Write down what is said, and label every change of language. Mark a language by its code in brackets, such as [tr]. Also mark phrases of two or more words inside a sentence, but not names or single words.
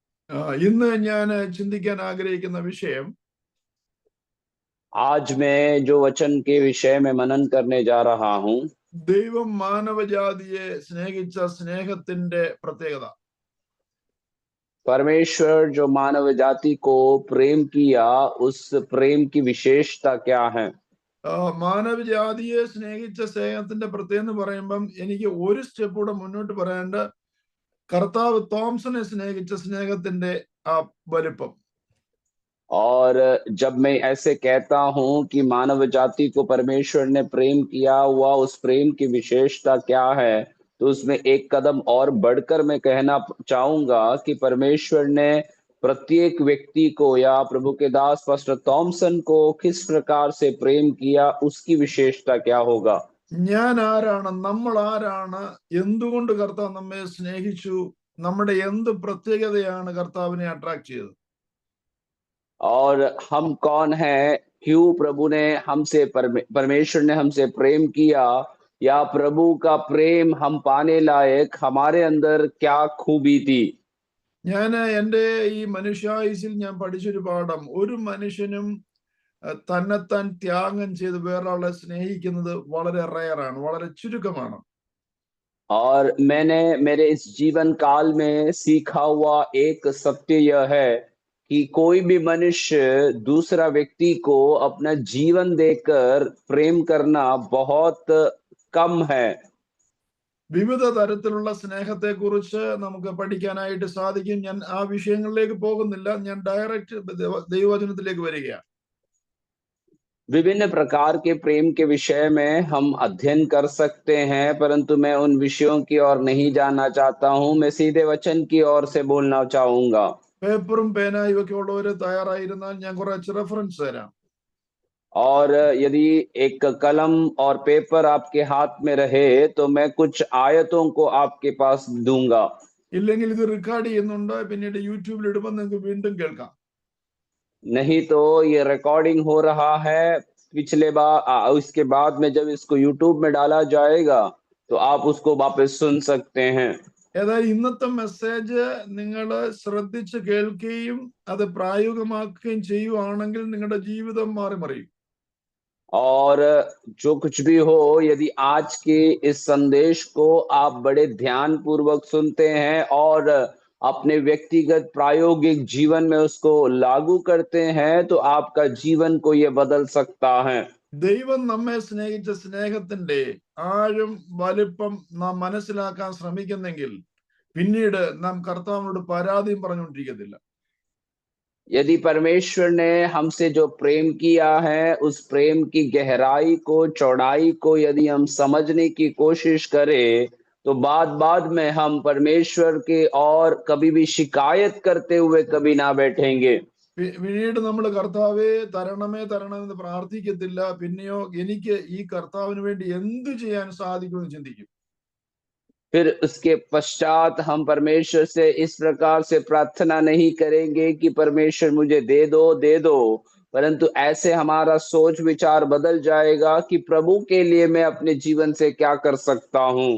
[ml] ഇന്ന് ഞാൻ ചിന്തിക്കാൻ ആഗ്രഹിക്കുന്ന വിഷയം [hi] आज मैं जो वचन के विषय में मनन करने जा रहा हूं, [ml] ദൈവം മാനവജാതിയെ സ്നേഹിച്ച സ്നേഹത്തിന്റെ പ്രത്യേകത. [hi] परमेश्वर जो मानव जाति को प्रेम किया, उस प्रेम की विशेषता क्या है। [ml] മാനവജാതിയെ സ്നേഹിച്ച സ്നേഹത്തിന്റെ പ്രത്യേകത എന്ന് പറയുമ്പം എനിക്ക് ഒരു സ്റ്റെപ്പ് കൂടെ മുന്നോട്ട് പറയേണ്ട കർത്താവ് തോംസനെ സ്നേഹിച്ച സ്നേഹത്തിന്റെ ആ വലിപ്പം. [hi] और जब मैं ऐसे कहता हूं कि मानव जाति को परमेश्वर ने प्रेम किया हुआ, उस प्रेम की विशेषता क्या है, तो उसमें एक कदम और बढ़कर मैं कहना चाहूंगा कि परमेश्वर ने प्रत्येक व्यक्ति को या प्रभु के दास पास्टर थॉमसन को किस प्रकार से प्रेम किया, उसकी विशेषता क्या होगा। [ml] ഞാൻ ആരാണ്, നമ്മൾ ആരാണ്, എന്തുകൊണ്ട് കർത്താവ് നമ്മെ സ്നേഹിച്ചു, നമ്മുടെ എന്ത് പ്രത്യേകതയാണ് കർത്താവിനെ അട്രാക്ട് ചെയ്തത്. [hi] और हम कौन हैं, क्यों प्रभु ने हमसे परमेश्वर ने हमसे प्रेम किया, या प्रभु का प्रेम हम पाने लायक हमारे अंदर क्या खूबी थी। [ml] ഞാൻ എൻ്റെ ഈ മനുഷ്യായുസിൽ ഞാൻ പഠിച്ചൊരു പാഠം, ഒരു മനുഷ്യനും തന്നെത്താൻ ത്യാഗം ചെയ്ത് വേറൊരാളെ സ്നേഹിക്കുന്നത് വളരെ റയറാണ്, വളരെ ചുരുക്കമാണ്. [hi] और मैंने मेरे इस जीवन काल में सीखा हुआ एक सत्य यह है कि कोई भी मनुष्य दूसरा व्यक्ति को अपना जीवन देकर प्रेम करना बहुत कम है। [ml] വിവിധ തരത്തിലുള്ള സ്നേഹത്തെക്കുറിച്ച് നമുക്ക് പഠിക്കാനായിട്ട് സാധിക്കും. ഞാൻ ആ വിഷയങ്ങളിലേക്ക് പോകുന്നില്ല, ഞാൻ ഡയറക്റ്റ് ദൈവവചനത്തിലേക്ക് വരികയാണ്. [hi] विभिन्न प्रकार के प्रेम के विषय में हम अध्ययन कर सकते हैं, परंतु मैं उन विषयों की ओर नहीं जाना चाहता हूं। मैं सीधे वचन की ओर से बोलना चाहूंगा। [ml] പേപ്പറും പേനായും ഒക്കെ ഉള്ളവര് തയ്യാറായിരുന്നാൽ ഞാൻ കുറച്ച് റെഫറൻസ് തരാം. [hi] और यदि एक कलम और पेपर आपके हाथ में रहे तो मैं कुछ आयतों को आपके पास दूंगा। [ml] ഇല്ലെങ്കിൽ ഇത് റെക്കോർഡ് ചെയ്യുന്നുണ്ട്, പിന്നീട് യൂട്യൂബിൽ ഇടുമ്പോൾ നിങ്ങൾക്ക് വീണ്ടും കേൾക്കാം. [hi] नहीं तो ये रिकॉर्डिंग हो रहा है, उसके बाद में जब इसको यूट्यूब में डाला जाएगा तो आप उसको वापस सुन सकते हैं। [ml] ഏതായാലും ഇന്നത്തെ മെസ്സേജ് നിങ്ങൾ ശ്രദ്ധിച്ച് കേൾക്കുകയും അത് പ്രായോഗികമാക്കുകയും ചെയ്യുവാണെങ്കിൽ നിങ്ങളുടെ ജീവിതം മാറി മറിയും. [hi] और जो कुछ भी हो, यदि आज के इस संदेश को आप बड़े ध्यान पूर्वक सुनते हैं और अपने व्यक्तिगत प्रायोगिक जीवन में उसको लागू करते हैं तो आपका जीवन को ये बदल सकता है। [ml] ദൈവം നമ്മെ സ്നേഹിച്ച സ്നേഹത്തിന്റെ ആഴം വലിപ്പം നാം മനസ്സിലാക്കാൻ ശ്രമിക്കുന്നെങ്കിൽ പിന്നീട് നാം കർത്താവിനോട് പരാതിയും പറഞ്ഞുകൊണ്ടിരിക്കത്തില്ല. [hi] यदि परमेश्वर ने हमसे जो प्रेम किया है, उस प्रेम की गहराई को, चौड़ाई को यदि हम समझने की कोशिश करें तो बाद में हम परमेश्वर के और कभी भी शिकायत करते हुए कभी ना बैठेंगे। [ml] പിന്നീട് നമ്മൾ കർത്താവെ തരണമേ തരണമെന്ന് പ്രാർത്ഥിക്കത്തില്ല, പിന്നെയോ എനിക്ക് ഈ കർത്താവിന് വേണ്ടി എന്തു ചെയ്യാൻ സാധിക്കുമെന്ന് ചിന്തിക്കും. [hi] फिर उसके पश्चात हम परमेश्वर से इस प्रकार से प्रार्थना नहीं करेंगे कि परमेश्वर मुझे दे दो, परंतु ऐसे हमारा सोच विचार बदल जाएगा कि प्रभु के लिए मैं अपने जीवन से क्या कर सकता हूं।